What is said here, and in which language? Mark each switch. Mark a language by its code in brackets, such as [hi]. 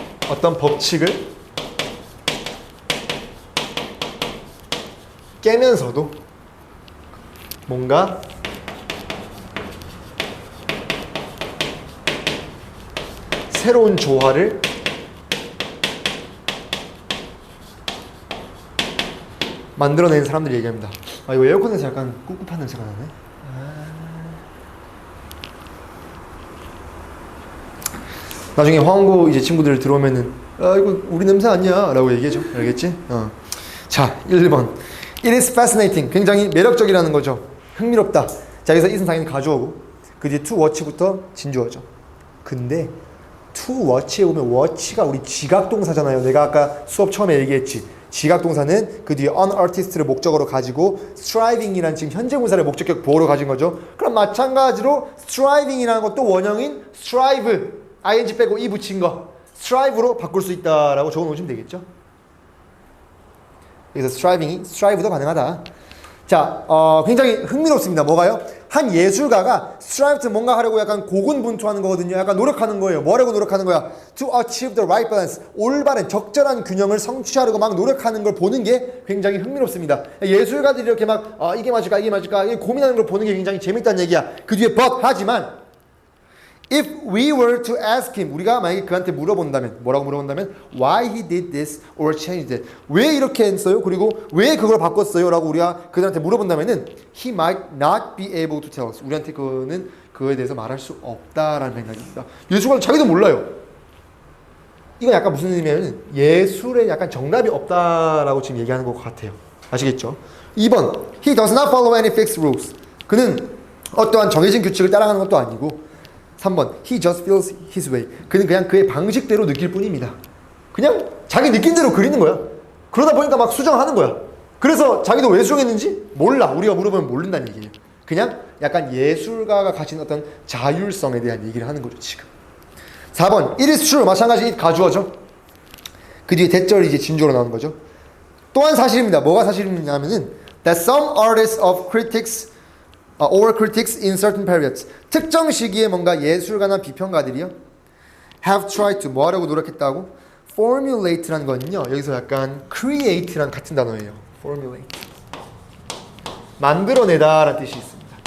[ko] 어떤 법칙을 깨면서도 뭔가 새로운 조화를 만들어내는 사람들이 얘기합니다. 아, 이거 에어컨에서 약간 꿉꿉한 냄새가 나네. 나중에 화원고 이제 친구들 들어오면은 아 이거 우리 냄새 아니야 라고 얘기해줘. 알겠지? 자 1번 [en] It is fascinating. [ko] 굉장히 매력적이라는 거죠. 흥미롭다. 자 여기서 it은 당연히 가주어고 그 뒤에 to watch부터 진주어죠. 근데 to watch에 보면 watch가 우리 지각동사잖아요. 내가 아까 수업 처음에 얘기했지. 지각동사는 그 뒤에 an artist를 목적어로 가지고 striving이라는 지금 현재분사를 목적격 보호로 가진 거죠. 그럼 마찬가지로 striving이라는 것도 원형인 strive ing 빼고 e 붙인 거 strive로 바꿀 수 있다라고 적어놓으시면 되겠죠. 그래서 strive도 가능하다. 자, 굉장히 흥미롭습니다. 뭐가요? 한 예술가가 strive to 뭔가 하려고 약간 고군분투하는 거거든요. 약간 노력하는 거예요. 뭐라고 노력하는 거야? [en] To achieve the right balance. [ko] 올바른 적절한 균형을 성취하려고 막 노력하는 걸 보는 게 굉장히 흥미롭습니다. 예술가들이 이렇게 막 이게 맞을까 이게 맞을까 고민하는 걸 보는 게 굉장히 재밌다는 얘기야. [en] 그 뒤에 but 하지만 if we were to ask him, [ko] 우리가 만약에 그한테 물어본다면, 뭐라고 물어본다면 [en] why he did this or changed it, [ko] 왜 이렇게 했어요? 그리고 왜 그걸 바꿨어요? 라고 우리가 그들한테 물어본다면은 [en] he might not be able to tell us, [ko] 우리한테 그는 그거에 대해서 말할 수 없다라는 생각입니다. 예술가는 자기도 몰라요. 이건 약간 무슨 의미냐면 예술에 약간 정답이 없다라고 지금 얘기하는 것 같아요. 아시겠죠? 2번 [en] he does not follow any fixed rules, [ko] 그는 어떠한 정해진 규칙을 따라가는 것도 아니고 3번 [en] he just feels his way, [ko] 그는 그냥 그의 방식대로 느낄 뿐입니다. 그냥 자기 느낀 대로 그리는 거야. 그러다 보니까 막 수정하는 거야. 그래서 자기도 왜 수정했는지 몰라. 우리가 물어보면 모른다는 얘기예요. 그냥 약간 예술가가 가진 어떤 자율성에 대한 얘기를 하는 거죠 지금. 4번 [en] it is true, [ko] 마찬가지 it 가주어죠. 그 뒤에 대절이 이제 진주어로 나오는 거죠. 또한 사실입니다. [en] 뭐가 사실이냐면은 that some artists of critics or critics in certain periods, [ko] 특정 시기에 뭔가 예술가나 비평가들이요 [en] have tried to [ko] 뭐하려고 노력했다고? formulate라는 거는요 여기서 약간 create랑 같은 단어예요. formulate 만들어내다 라는 뜻이 있습니다.